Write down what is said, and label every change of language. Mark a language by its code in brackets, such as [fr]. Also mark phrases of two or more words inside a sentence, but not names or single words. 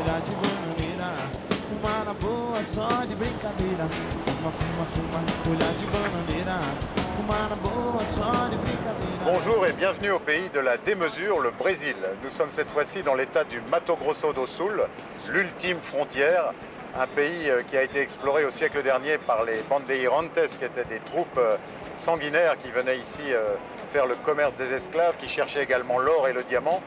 [pt] de bananeira, fumar na boa só de brincadeira. Fuma, fuma, fuma, olhar de bananeira, fumar na boa só de brincadeira. [fr] Bonjour et bienvenue au pays de la démesure, le Brésil. Nous sommes cette fois-ci dans l'état du Mato Grosso do Sul, l'ultime frontière, un pays qui a été exploré au siècle dernier par les bandeirantes, qui étaient des troupes sanguinaires qui venaient ici faire le commerce des esclaves, qui cherchaient également l'or et le diamant.